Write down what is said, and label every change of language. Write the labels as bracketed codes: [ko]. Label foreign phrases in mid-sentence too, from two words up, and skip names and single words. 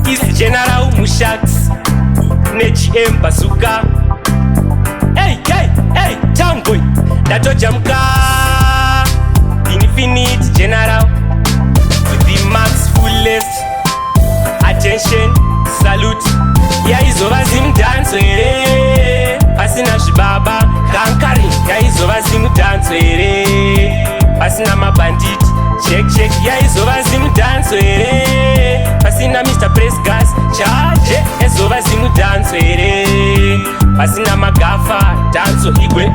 [en] Is General Mushax, ne G M Bazooka. Hey, hey, hey, Town Boy. Ndatojamuka. Infinite General. To the max fullest. Attention, salute. [sn] Yaizova zimudhanzo here. Pasina zvibaba, kankari. Yaizova zimudhanzo here. Pasina mabandit, [en] check, check. [sn] Yaizova zimudhanzo here. Pasina Mister Press Gas, charge. Yaizova zimudhanzo here. Pasina magafa, dhanzo igwe.